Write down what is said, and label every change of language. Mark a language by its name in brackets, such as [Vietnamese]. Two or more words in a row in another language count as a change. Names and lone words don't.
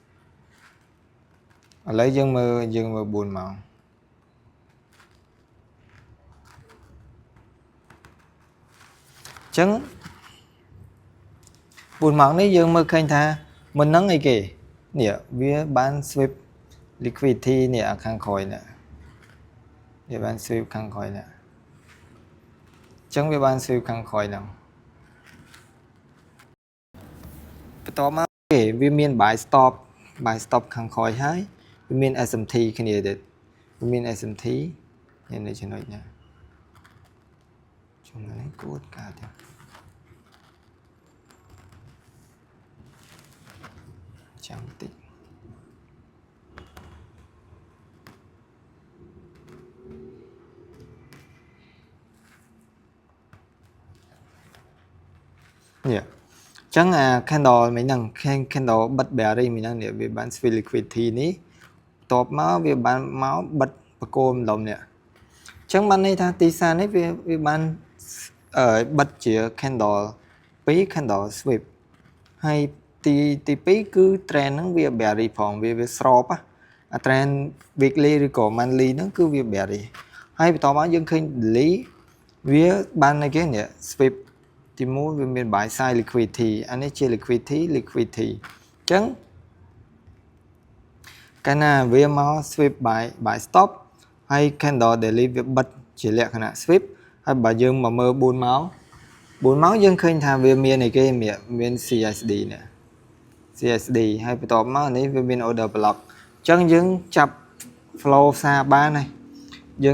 [Khmer] ឥឡូវយើងមើល4ម៉ោងអញ្ចឹង4ម៉ោងនេះយើងមើលឃើញថាមុនហ្នឹងអីគេនេះវាបាន [English] sweep liquidity [Khmer] នេះខាងក្រោយនេះវាបាន sweep ខាងក្រោយនេះអញ្ចឹងវាបាន sweep ខាងក្រោយហ្នឹង បន្ទាប់មកគេវាមាន [English] buy stop [Khmer] ខាងក្រោយហើយវាមាន SMT គ្នាទៀតវាមាន SMT នេះចំណុចនេះចំណុចនេះគួរកាត់ ចាំតិចនេះអញ្ចឹងអា candle មិញហ្នឹង candle បិទ bearish មិញហ្នឹងវាបាន [English] swing liquidity [Khmer] នេះ បន្ទាប់មកវាបានមកបិទបកគោម្ដុំនេះអញ្ចឹងបានន័យថាទីផ្សារនេះវាបានបិទជា [English] candle 2 candle sweep [Khmer] ហើយទី2គឺ trend ហ្នឹងវា bearish ផងវាស្របអា [English] trend weekly [Khmer] ឬក៏ monthly ហ្នឹងគឺវា bearish ហើយបន្តមកយើងឃើញ daily វាបានអីគេនេះ sweep ទី1វាមាន [English] buy side liquidity [Khmer] អានេះជា liquidity អញ្ចឹង កាលណាវាមក [English] sweep buy stop [Khmer] ហើយ [English] candle daily [Khmer] វាបិទជាលក្ខណៈ sweep ហើយបើយើងមកមើល4ម៉ោងយើងឃើញថាវាមានអីគេមាន CSD នេះ CSD ហើយបន្ទាប់មកនេះវាមាន [English] order block [Khmer] អញ្ចឹងយើងចាប់ flow ផ្សារបានហើយយើង